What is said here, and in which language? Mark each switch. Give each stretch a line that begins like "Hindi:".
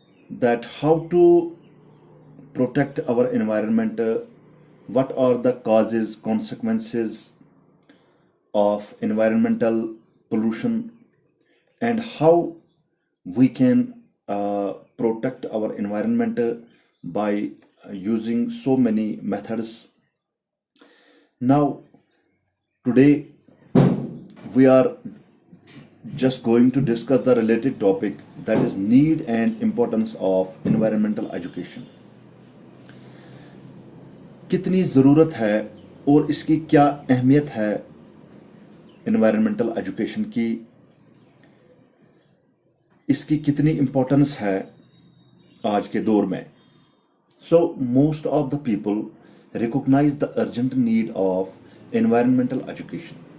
English: that how to protect our environment, what are the causes, consequences of environmental pollution, and how we can protect our environment by using so many methods. Now, today we are just going to discuss the related topic, that is need and importance of environmental education.
Hindi: कितनी ज़रूरत है और इसकी क्या अहमियत है environmental education की, इसकी कितनी इम्पोर्टेंस है आज के दौर में.
English: So most of the people recognize the urgent need of environmental education.